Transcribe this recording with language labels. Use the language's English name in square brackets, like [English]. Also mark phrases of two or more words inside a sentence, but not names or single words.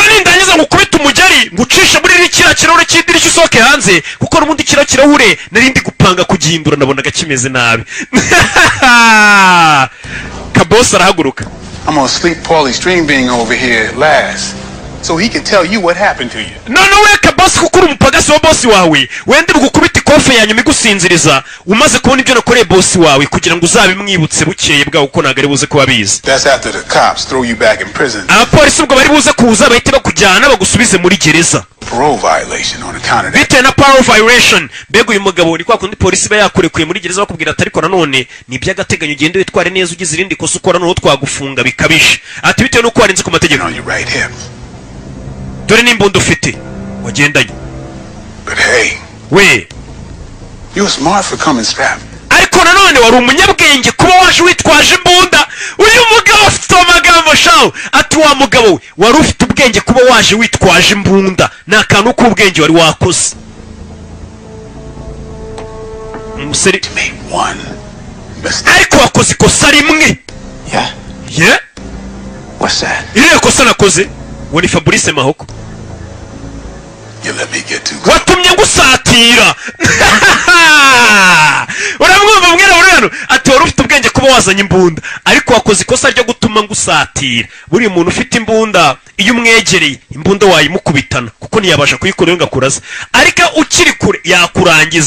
[Kinyarwanda] none nindangiza ngukubita umugeri ngucisha muri kiriya kirahure cy'idirishya usohoke hanze kuko n'ubundi kiriya kirahure nari ndi gupanga kugihindura nabonaga kimeze nabi. kabosi arahaguruka. [English] I'm gonna sleep Paulie String Bean over here last so he can tell you what happened to you. [Kinyarwanda] none we kabosi kuko uri umupagasi wa bosi wawe wende bugukubita ikofe yanyuma igusinziriza umaze kubona ibyo nakoreye bosi wawe kugira ngo uzabimwibutse bukeye bwawe kuko ntabwo ari buze kuba bizi. [English] That's after the cops throw you back in prison. [Kinyarwanda] abapolisi ubwo bari buze kuza bahite bakujyana bagusubize muri gereza [English] Parole violation on account of that. [Kinyarwanda] bitewe na [English] parole violation. [Kinyarwanda] mbega uyu mugabo ni kwa kundi polisi iba yakurekuye muri gereza bakubwira ati ariko nanone ni iby'agateganyo ugende witware neza ugize irindi kosa ukora noneho twagufunga bikabije. ati bitewe n'uko warenze ku mategeko [English] On your right hip. [Kinyarwanda] dore n'imbunda ufite wagendanye [English] But hey, we you're smart for coming strapped. [Kinyarwanda] ariko nanone wari umunyabwenge kuba waje witwaje imbunda. uyu mugabo afite amagambo shawo ati wa mugabo we wari ufite ubwenge kuba waje witwaje imbunda ni akantu k'ubwenge wari wakoze. umusore [English] Made one mistake. [Kinyarwanda] ariko wakoze ikosa rimwe. [English] Yeah? ye What's that? [Kinyarwanda] iriya kosa nakoze uwo ni Fabrice Mahoko [English] You let me get too close. [Kinyarwanda] watumye ngusatira. uramwumva mwirabura hano ati wari ufite ubwenge kuba wazanye imbunda ariko wakoze ikosa ryo gutuma ngusatira. buriya umuntu ufite imbunda iyo umwegereye imbunda wayimukubitana kuko ntiyabasha kuyikuraho ngo akuraze ariko ukiri kure yakurangiza.